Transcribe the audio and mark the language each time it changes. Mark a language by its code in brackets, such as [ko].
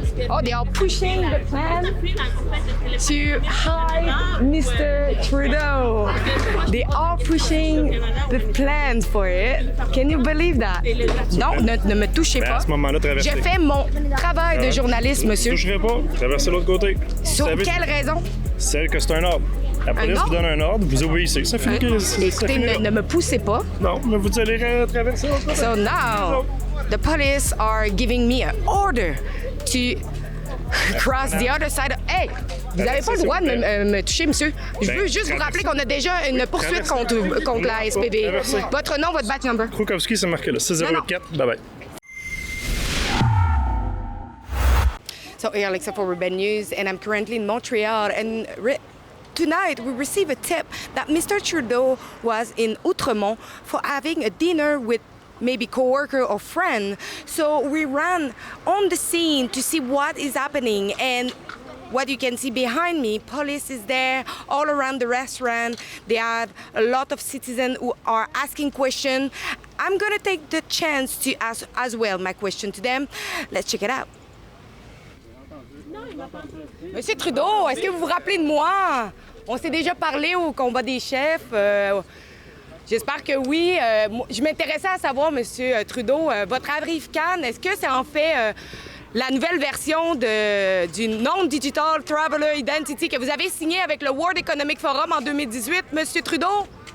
[en] Oh, they are pushing the plan to hide Mr. Trudeau. They are pushing the plans for it. Can you believe that? [fr] Non, ne me touchez pas. À ce moment-là, traversez. J'ai fait mon travail de journaliste, monsieur. Je ne toucherai pas. Traversez l'autre côté. Sur quelle raison? Celle que c'est un ordre. La police vous donne un ordre, vous obéissez. Ça finit Écoutez, ne me poussez pas. Non, mais vous allez traverser l'autre côté. [en] So now, the police are giving me an order to cross the other side. [fr] Hey, vous n'avez pas le droit de me toucher, monsieur. Je veux juste vous rappeler qu'on a déjà une poursuite contre la SPVM. Votre nom, votre [en] badge number. [fr] Krukowski, c'est marqué là. 6084. Bye bye. [en] So, hey, Alexa for Rebel News, and I'm currently in Montreal. And tonight, we received a tip that Mr. Trudeau was in Outremont for having a dinner with maybe co-worker or friend. So we ran on the scene to see what is happening. And what you can see behind me, police is there all around the restaurant. They have a lot of citizens who are asking questions. I'm going to take the chance to ask as well my question to them. Let's check it out. [fr] Monsieur Trudeau, est-ce que vous vous rappelez de moi? On s'est déjà parlé au combat des chefs. J'espère que oui. Je m'intéressais à savoir, Monsieur Trudeau, votre arrive-can, est-ce que c'est en fait la nouvelle version du Non-Digital Traveler Identity que vous avez signé avec le World Economic Forum en 2018, Monsieur Trudeau?